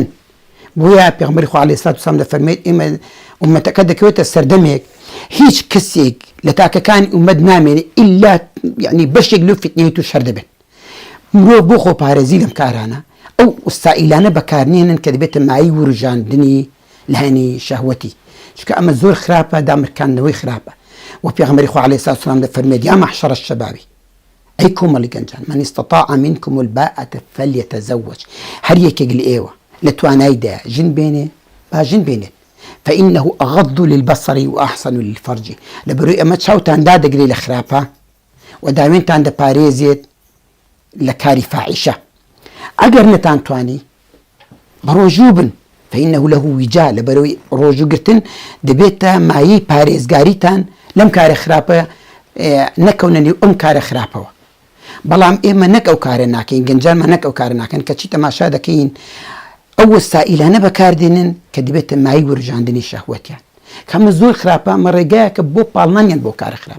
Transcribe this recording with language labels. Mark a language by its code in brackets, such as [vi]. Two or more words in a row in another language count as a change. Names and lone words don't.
[ckb] بۆیە پێغەمبەری خوا [ar] عەلەیهی سەڵاتو وەسەلام [ckb] دەفەرمێت ئێمە ئومەتەکە دەکەوێتە سەردەمێک هیچ کەسێک لە تاکەکانی ئومەت نامێنێت ئیلا یعنی بەشێک لەو فتنەیە توش هەر دەبێت. مرۆڤ بۆ خۆپارێزی لەم کارانە ئەو وسائلانە بەکارنێنن کە دەبێتە مای وروژاندنی لایەنی شەهوەتی، چونکە ئەمە زۆر خراپە، دامرکاندنەوەی خراپە. و پێغەمبەری خوا [ar] عەلەیهی سەڵاتو وەسەلام [ckb] دەفەرمێت [ar] یا مەحشەرە الشەبابی، [ckb] ئەی کۆمەڵی گەنجان، [ar] من استطاع منکم الباءة فليتزوج، [ckb] هەر یەکێک لە ئێوە لە تواناییدایە ژن بێنێ با ژن بێنێت، [ar] فإنه أغض للبصر وأحسن للفرج، [ckb] لەبەرەوەی ئەمە چاوتان دادەگرێت لە خراپە و داوێنتان دەپارێزێت لە کاری فاحیشە. ئەگەر نەتانتوانی بەڕۆژوو بن [ar] فإنه له وجا، [ckb] لەبەرەوەی ڕۆژوگرتن دەبێتە مایەی پارێزگاریتان لەم کارە خراپە نەکەونە نێو ئەم کارە خراپەوە. بەڵام ئێمە نەک ئەو کارە ناکەین، گەنجانمان نەک ئەو کارە ناکەن کە چی تەماشا دەکەین ئەو وەسائلانە بەکاردێنن کە دەبێتە مای وروژاندنی شەهوەتیان، کەمە زۆر خراپە، ئەمە ڕێگایەکە بۆ پاڵنانیان بۆ کارە خراپە.